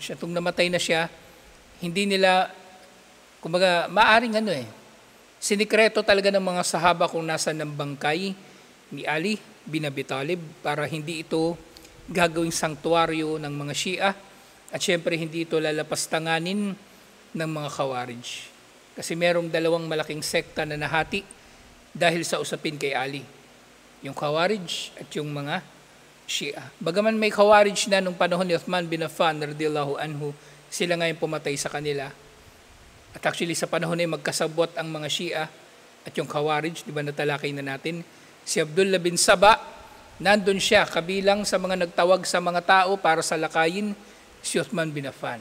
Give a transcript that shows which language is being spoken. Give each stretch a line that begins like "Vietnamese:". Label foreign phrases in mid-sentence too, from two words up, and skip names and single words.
Filipino: At kung namatay na siya, hindi nila, kumbaga, maaring sinikreto talaga ng mga sahaba kung nasa ng bangkay ni Ali bin Abi Talib para hindi ito gagawing sanktuaryo ng mga Shia at syempre hindi ito lalapastanganin ng mga Khawarij. Kasi merong dalawang malaking sekta na nahati dahil sa usapin kay Ali. Yung Khawarij at yung mga Shia. Bagaman may Khawarij na nung panahon ni Uthman bin Affan
Arabic: رضي الله عنه,
Filipino: sila ngayon pumatay sa kanila. At actually sa panahon ay magkasabot ang mga Shia at yung Khawarij, di ba natalakay na natin, si Abdullah bin Saba, nandun siya kabilang sa mga nagtawag sa mga tao para salakayin si Uthman bin Affan.